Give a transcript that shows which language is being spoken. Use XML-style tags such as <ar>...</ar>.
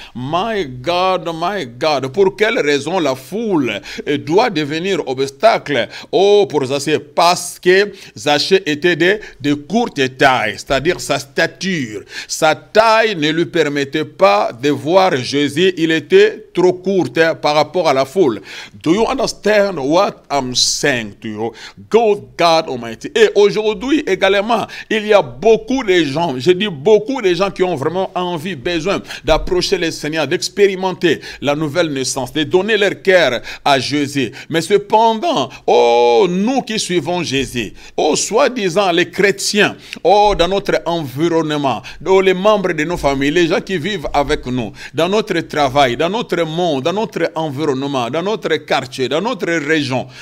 <en>My God,</en> <fr>pour quelle raison la foule doit devenir obstacle? Oh, pour Zaché, parce que Zaché était de courte taille, c'est-à-dire sa stature. Sa taille ne lui permettait pas de voir Jésus, il était trop courte par rapport à la foule.</fr> <en>Do you understand what I'm saying to you? God Almighty.</en> <fr>Et aujourd'hui également, il y a beaucoup de gens, je dis beaucoup de gens qui ont vraiment envie, besoin d'approcher le Seigneur, d'expérimenter la nouvelle naissance, de donner leur cœur à Jésus. Mais cependant, oh, nous qui suivons Jésus, oh, soi-disant les chrétiens, oh, dans notre environnement, oh, les membres de nos familles, les gens qui vivent avec nous, dans notre travail, dans notre monde, dans notre environnement, dans notre quartier, dans notre région,</fr>